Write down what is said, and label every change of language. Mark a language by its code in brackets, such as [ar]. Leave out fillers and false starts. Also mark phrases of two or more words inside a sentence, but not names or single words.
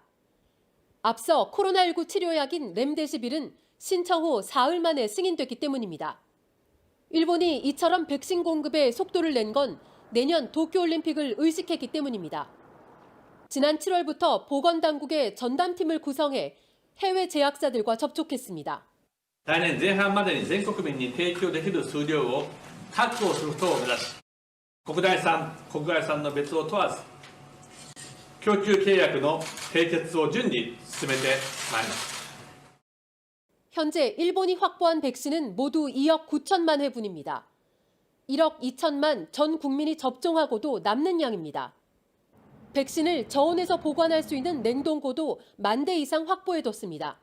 [ko] 앞서 코로나19 치료약인 렘데시빌은 신청 후 사흘 만에 승인됐기 때문입니다. 일본이 이처럼 백신 공급에 속도를 낸 건 내년 도쿄올림픽을 의식했기 때문입니다. 지난 7월부터 보건당국의 전담팀을 구성해 해외 제약사들과 접촉했습니다. [ja] 来年前半までに全国民に提供できる数量を確保することを目指し、国内産、国外産の別を問わず、供給契約の締結を順次進めてまいります。 [ko] 현재 일본이 확보한 백신은 모두 2억 9천만 회분입니다. 1억 2천만 전 국민이 접종하고도 남는 양입니다. 백신을 저온에서 보관할 수 있는 냉동고도 10,000대 이상 확보해뒀습니다.